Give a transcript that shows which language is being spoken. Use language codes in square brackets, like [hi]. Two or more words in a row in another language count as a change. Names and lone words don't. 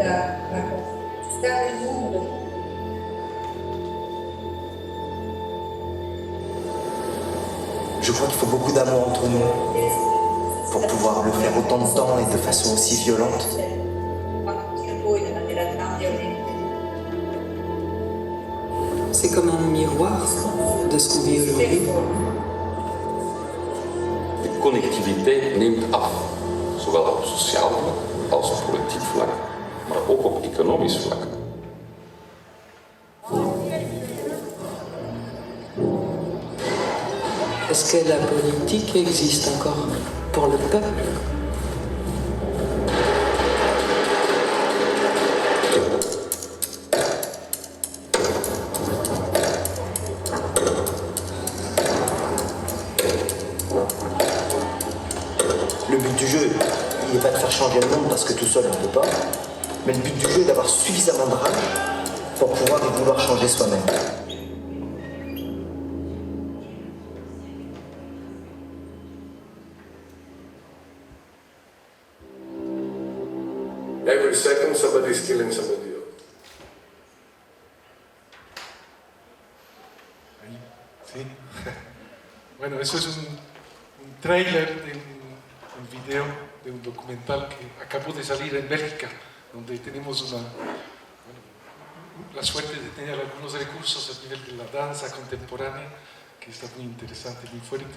[fr] Je crois qu'il faut beaucoup d'amour entre nous pour pouvoir le faire autant de temps et de façon aussi violente. C'est comme un miroir de ce qu'on vit aujourd'hui. [nl] De connectiviteit neemt af, zowel op sociaal vlak als op politiek vlak, maar ook op economisch vlak. [fr] Est-ce que la politique existe encore pour le peuple? Le but du jeu, il n'est pas de faire changer le monde parce que tout seul on ne peut pas, mais le but du jeu est d'avoir suffisamment de rage pour pouvoir et vouloir changer soi-même. [en] Every second somebody is killing somebody else. [es] Ahí, sí. Bueno, eso es un tráiler de un video, de un documental que acabó de salir en Bélgica, donde tenemos la suerte de tener algunos recursos a nivel de la danza contemporánea, que está muy interesante, muy fuerte.